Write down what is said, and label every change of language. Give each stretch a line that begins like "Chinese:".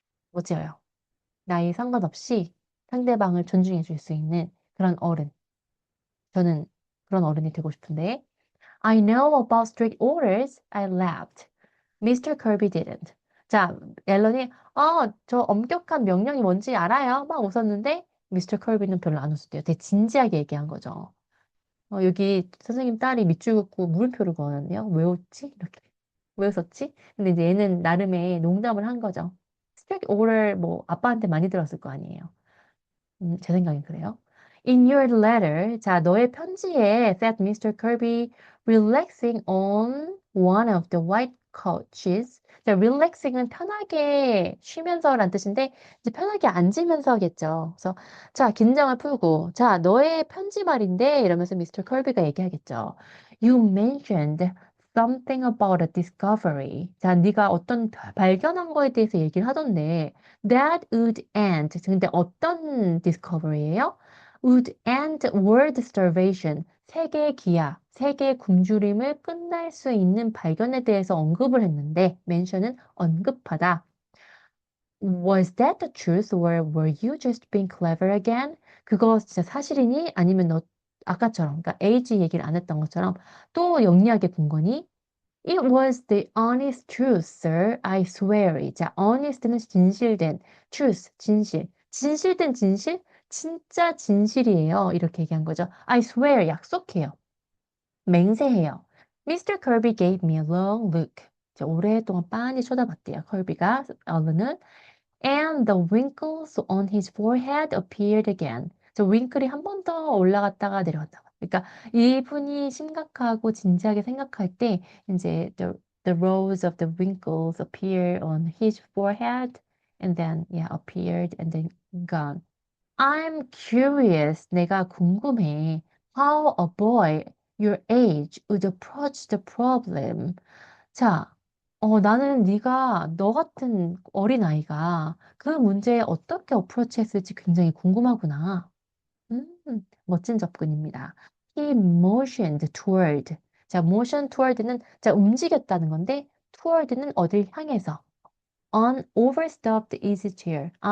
Korean: 멋져요. 나이 상관없이 상대방을 존중해 줄 수 있는 그런 어른. 저는 그런 어른이 되고 싶은데.
English: I know about strict orders. I laughed. Mr. Kirby didn't.
Korean: 자, 앨런이 저 엄격한 명령이 뭔지 알아요. 막 웃었는데 미스터 컬비는 별로 안 웃었대요. 되게 진지하게 얘기한 거죠. 여기 선생님 딸이 밑줄 긋고 물음표를 그었네요. 왜 웃지? 이렇게. 왜 웃었지? 근데 이제 얘는 나름의 농담을 한 거죠. 스트릭 오를 뭐 아빠한테 많이 들었을 거 아니에요. 제 생각엔 그래요.
English: In your letter,
Korean: 자, 너의 편지에
English: said Mr. Kirby relaxing on one of the white couches.
Korean: 자, relaxing은 편하게 쉬면서란 뜻인데 이제 편하게 앉으면서겠죠. 그래서 자, 긴장을 풀고 자, 너의 편지 말인데 이러면서 미스터 컬비가 얘기하겠죠.
English: You mentioned something about a discovery.
Korean: 자, 네가 어떤 발견한 거에 대해서 얘기를 하던데
English: that would end.
Korean: 근데 어떤 discovery예요?
English: would end world starvation.
Korean: 세계 기아, 세계 굶주림을 끝날 수 있는 발견에 대해서 언급을 했는데, mention은 언급하다.
English: Was that the truth or were you just being clever again?
Korean: 그거 진짜 사실이니? 아니면 너 아까처럼, 그러니까 age 얘기를 안 했던 것처럼 또 영리하게 군 거니?
English: It was the honest truth, sir. I swear.
Korean: 자, honest는 진실된, truth, 진실. 진실된 진실? 진짜 진실이에요. 이렇게 얘기한 거죠. I swear, 약속해요. 맹세해요. Mr.
English: Kirby gave me a long look.
Korean: 자, 오랫동안 빤히 쳐다봤대요. 컬비가 얼른은
English: and the wrinkles on his forehead appeared again.
Korean: 저 윙클이 한 번 더 올라갔다가 내려갔다가. 그러니까 이분이 심각하고 진지하게 생각할 때 이제
English: the rows of the wrinkles appear on his forehead and then yeah appeared and then gone. I'm curious.
Korean: 내가 궁금해.
English: How a boy your age would approach the problem.
Korean: 자, 나는 네가 너 같은 어린아이가 그 문제에 어떻게 어프로치 했을지 굉장히 궁금하구나. 멋진 접근입니다.
English: He motioned toward.
Korean: 자, motion toward는 자, 움직였다는 건데 toward는 어딜 향해서
English: an overstuffed easy chair.